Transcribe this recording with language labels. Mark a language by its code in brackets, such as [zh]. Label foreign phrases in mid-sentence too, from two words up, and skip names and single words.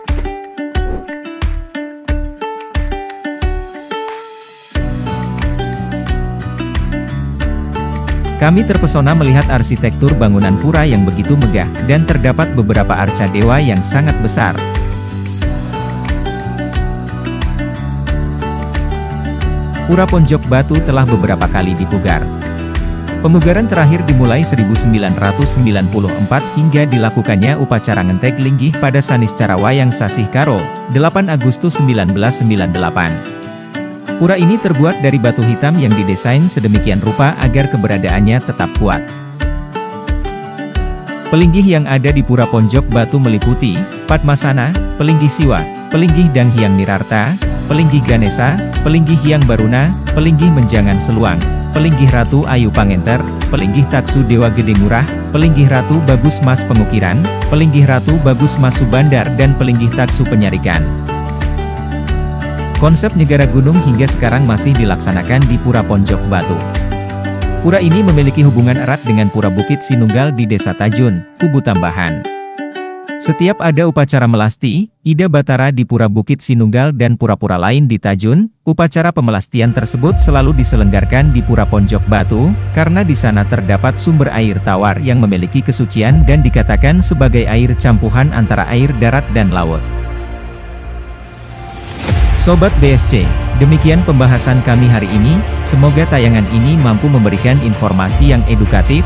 [id] Kami terpesona melihat arsitektur bangunan pura yang begitu megah, dan terdapat beberapa arca dewa yang sangat besar. Pura Ponjok Batu telah beberapa kali dipugar. Pemugaran terakhir dimulai 1994 hingga dilakukannya upacara ngentek linggih pada Saniscara Wayang Sasih Karo, 8 Agustus 1998. Pura ini terbuat dari batu hitam yang didesain sedemikian rupa agar keberadaannya tetap kuat. Pelinggih yang ada di Pura Ponjok Batu meliputi Padmasana, Pelinggih Siwa, Pelinggih Dang Hyang Nirarta, Pelinggih Ganesa, Pelinggih Hyang Baruna, Pelinggih Menjangan Seluang, Pelinggih Ratu Ayu Pangenter, Pelinggih Taksu Dewa Gede Ngurah, Pelinggih Ratu Bagus Mas Pengukiran, Pelinggih Ratu Bagus Mas Subandar dan Pelinggih Taksu Penyarikan. Konsep Negara Gunung hingga sekarang masih dilaksanakan di Pura Ponjok Batu. Pura ini memiliki hubungan erat dengan Pura Bukit Sinunggal di Desa Tajun, Kubu Tambahan. Setiap ada upacara melasti, Ida Batara di Pura Bukit Sinunggal dan pura-pura lain di Tajun, upacara pemelastian tersebut selalu diselenggarkan di Pura Ponjok Batu, karena di sana terdapat sumber air tawar yang memiliki kesucian dan dikatakan sebagai air campuhan antara air darat dan laut. Sobat BSC, demikian pembahasan kami hari ini, semoga tayangan ini mampu memberikan informasi yang edukatif.